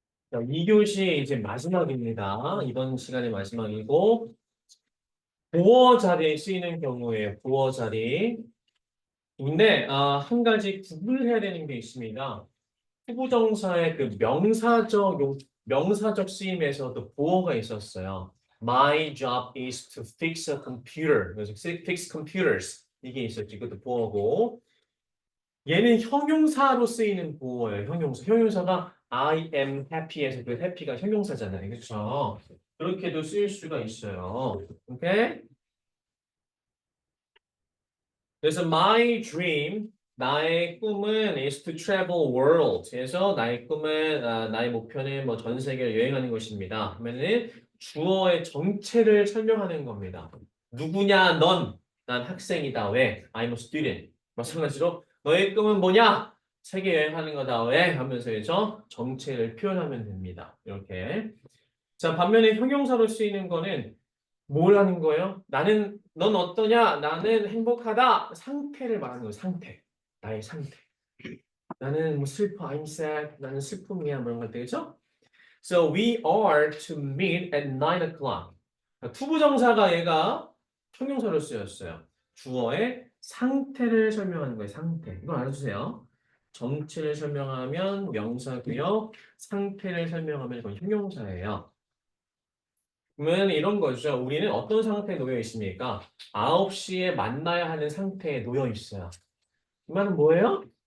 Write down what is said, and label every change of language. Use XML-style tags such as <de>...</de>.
<ko>자, 2교시 이제 마지막입니다. 이번 시간이 마지막이고 보어 자리에 쓰이는 경우에요. 보어 자리. 근데 한 가지 구분해야 되는 게 있습니다. 투부정사의 그 명사적 쓰임에서도 보어가 있었어요.</ko> <en>My job is to fix a computer.</en> <ko>그래서 fix computers 이게 있었지. 그것도 보어고. 얘는 형용사로 쓰이는 보어예요. 형용사. 형용사가 I am happy에서 그 happy가 형용사잖아요. 그렇죠? 그렇게도 쓰일 수가 있어요. 오케이? 그래서</ko> <en>my dream,</en> <ko>나의 꿈은</ko> <en>is to travel world.</en> <ko>그래서 나의 꿈은 나의 목표는 뭐 전 세계를 여행하는 것입니다. 그러면은 주어의 정체를 설명하는 겁니다. 누구냐? 넌. 난 학생이다. 왜?</ko> <en>I'm a student.</en> <ko>마찬가지로 너의 꿈은 뭐냐? 세계 여행하는 거다. 왜? 하면서 해서 정체를 표현하면 됩니다. 이렇게. 자, 반면에 형용사로 쓰이는 거는 뭘 하는 거예요? 넌 어떠냐? 나는 행복하다. 상태를 말하는 거예요. 상태. 나의 상태. 나는 뭐 슬퍼.</ko> <en>I'm sad.</en> <ko>나는 슬픔이야. 뭐 이런 걸 되겠죠?</ko> <en>So we are to meet at 9 o'clock.</en> <ko>투부정사가 얘가 형용사로 쓰였어요. 주어의 상태를 설명하는 거예요. 상태. 이걸 알아주세요. 정체를 설명하면 명사고요. 상태를 설명하면 이건 형용사예요. 그러면 이런 거죠. 우리는 어떤 상태에 놓여 있습니까? 9시에 만나야 하는 상태에 놓여 있어요. 이 말은 뭐예요?</ko>